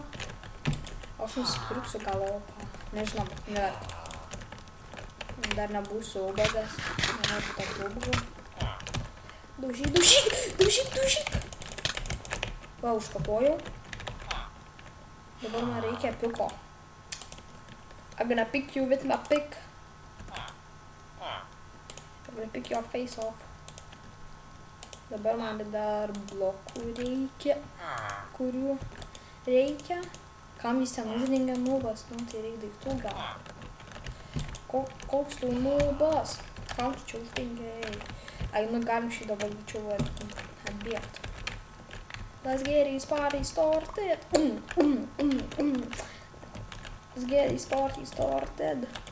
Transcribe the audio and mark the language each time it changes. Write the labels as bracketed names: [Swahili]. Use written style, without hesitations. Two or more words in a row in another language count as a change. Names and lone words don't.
[Lithuanian] Aš nusipirksiu gal opą. Nežinau, neverta. Dar nebūsiu ubagas. Nenoriu tą ubagų. Daužyk. Va, užkapojau. Dabar man reikia piko. [English] I'm gonna pick you with my pick. I'm gonna pick your face off. [Lithuanian] Dabar man dar blokų reikia. Kurių reikia. Kam jis ten uždengia nubas? Tai reikia daiktų gal. Koks tu nubas? Kam tu čia uždengiai? Ai, galim šį dabar greičiau atbėgti. [English] Let's get this party started. Let's get this party started.